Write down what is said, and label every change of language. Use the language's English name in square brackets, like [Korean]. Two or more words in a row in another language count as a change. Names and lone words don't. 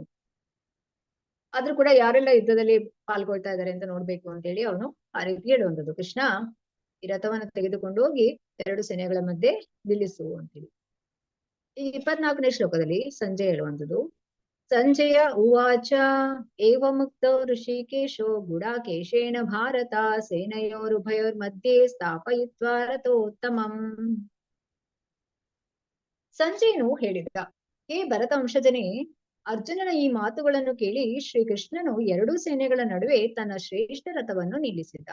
[Kannada] ಆದ್ರೂ ಕೂಡ ಯಾರೆಲ್ಲ ಯುದ್ಧದಲ್ಲಿ ಪಾಲ್ಗೊಳ್ತಾ ಇದ್ದಾರೆ ಅಂತ ನೋಡ್ಬೇಕು ಅಂತೇಳಿ ಅವನು ಆ ರೀತಿ ಹೇಳುವಂಥದ್ದು. ಕೃಷ್ಣ ಈ ರಥವನ್ನು ತೆಗೆದುಕೊಂಡು ಹೋಗಿ 2 ಸೇನೆಗಳ ಮಧ್ಯೆ ನಿಲ್ಲಿಸು ಅಂತೇಳಿ. ಈ 24ನೇ ಶ್ಲೋಕದಲ್ಲಿ ಸಂಜಯ್ ಹೇಳುವಂಥದ್ದು, [Sanskrit] ಸಂಜಯ ಉವಾಚ ಏವ ಮುಕ್ತೋ ಋಷಿಕೇಶೋ ಗುಡಾಕೇಶೇನ ಭಾರತ ಸೇನಯೋರುಭಯೋರ್ಮಧ್ಯೆ ಸ್ಥಾಪಯಿತ್ವಾ ರಥೋತ್ತಮಂ. [Kannada] ಸಂಜಯನು ಹೇಳಿದ, ಹೇ ಭರತವಂಶಜನೇ, ಅರ್ಜುನನ ಈ ಮಾತುಗಳನ್ನು ಕೇಳಿ ಶ್ರೀಕೃಷ್ಣನು 2 ಸೇನೆಗಳ ನಡುವೆ ತನ್ನ ಶ್ರೇಷ್ಠ ರಥವನ್ನು ನಿಲ್ಲಿಸಿದ.